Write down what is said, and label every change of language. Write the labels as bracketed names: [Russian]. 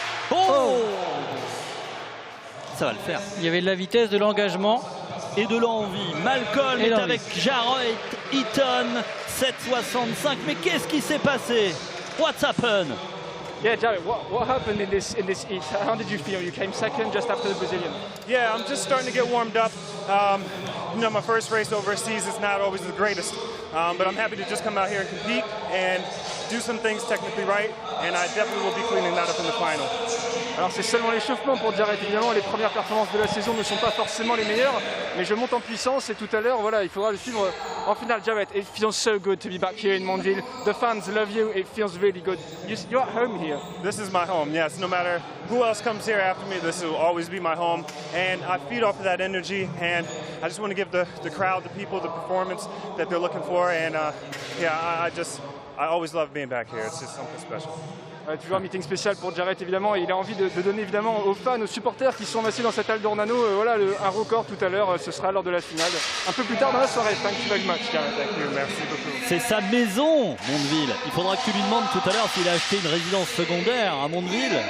[French] Oh! Ça va le faire. Il y avait de la vitesse, de l'engagement. Et de l'envie. Malcolm est avec Jarrett Eaton, 7,65. Mais qu'est-ce qui s'est passé? [English] What's happened? Yeah, Jarrett, what happened in this heat? How did you feel? You came second just after the Brazilian. Yeah, I'm just starting to get warmed up. You know, my first race overseas is not always the greatest, but I'm happy to just come out here and compete and do some things technically right, and I definitely will be cleaning that up in the final. [French] Alors c'est seulement l'échauffement pour Jarrett, évidemment les premières performances de la saison ne sont pas forcément les meilleures, mais je monte en puissance et tout à l'heure voilà, il faudra le suivre en finale. [English] Jarrett, it feels so good to be back here in Mondeville. The fans love you, it feels really good. You're at home here. This is my home, yes. No matter who else comes here after me, this will always be my home, and I feed off of that energy, and I just want to give the crowd, the people, the performance that they're looking for, and yeah, I always love being back here. It's just something special. [French] Toujours un meeting spécial pour Jarrett évidemment, et il a envie de donner évidemment aux fans, aux supporters qui sont massés dans cette halle d'Ornano voilà, un record tout à l'heure, ce sera lors de la finale, un peu plus tard dans la soirée. [English] Thank you very much, Jarrett. [French] Merci beaucoup. C'est sa maison, Mondeville. Il faudra que tu lui demandes tout à l'heure s'il a acheté une résidence secondaire à Mondeville.